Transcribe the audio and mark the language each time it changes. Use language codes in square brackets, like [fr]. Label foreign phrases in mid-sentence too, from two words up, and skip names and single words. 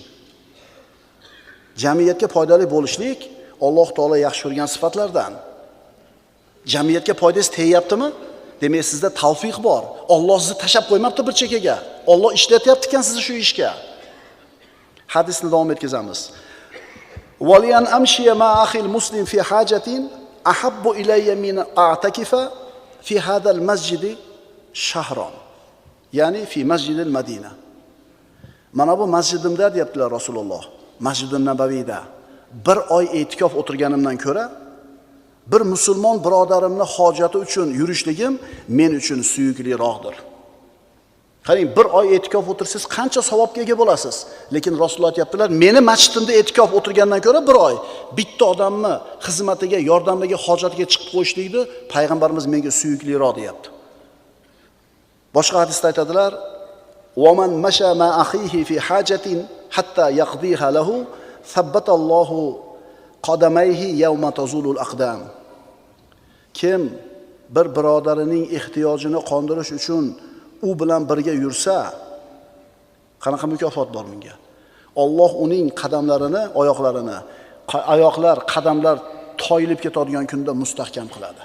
[uz] Jamiyatga foydali bo'lishlik Alloh taolo yaxshi ko'rgan sifatlardan. Jamiyatga foydasi tegyaptimi? Demak, sizda tavfiq bor. Alloh sizni tashab qo'ymabdi bir chekkaga. Alloh ishlatyapti ekan sizni shu ishga. Hadisni davom etkazamiz. [ar] ولأن أمشي مع أخي المسلم في حاجة أحب إلي من أعتكف في هذا المسجد شهرا. يعني في مسجد المدينة. [uz] Mana bu masjidimda deyaptilar Rasululloh. Masjid-un Nabaviyda bir oy e'tikof o'tirganimdan ko'ra bir musulmon birodarimni hojati uchun yurishligim men uchun suyukliroqdir. Qarang, bir oy e'tikof o'tirsangiz qancha savobga ega bo'lasiz. Lekin Rasululloh aytibdilar, meni masjidimda e'tikof o'tirgandan ko'ra bir oy bitta odamni xizmatiga, yordamiga, hojatiga chiqib qo'yishlikni payg'ambarimiz menga suyukliroq deyapti. Boshqa hadisda aytadilar: [ar] "ومن مشى مع أخيه في حاجة حتى يقضيها له ثبت الله قدميه يوم تزول الأقدام." [uz] Kim bir birodarining ehtiyojini qondirish uchun u bilan birga yursa, qanaqa mukofot bor bunga? Alloh uning qadamlarini, qadamlar toyilib ketadigan kunda mustahkam qiladi.